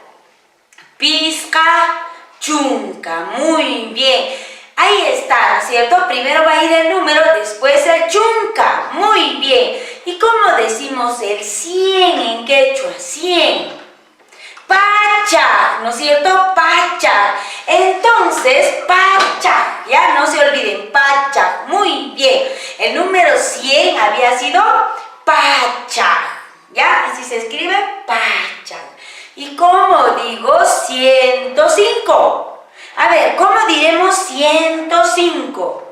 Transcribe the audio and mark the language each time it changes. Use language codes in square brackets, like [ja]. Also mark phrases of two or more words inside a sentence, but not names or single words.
[qu] Pizca chunca. [es] Muy bien. Ahí está, ¿no es cierto? Primero va a ir el número, después el chunca. Muy bien. ¿Y cómo decimos el 100 en quechua? 100. Pacha, ¿no es cierto? Pacha. Entonces, pacha. Ya no se olviden, pacha. Muy bien. El número 100 había sido pacha. ¿Ya? Así se escribe, pacha. ¿Y cómo digo 105? A ver, ¿cómo diremos 105?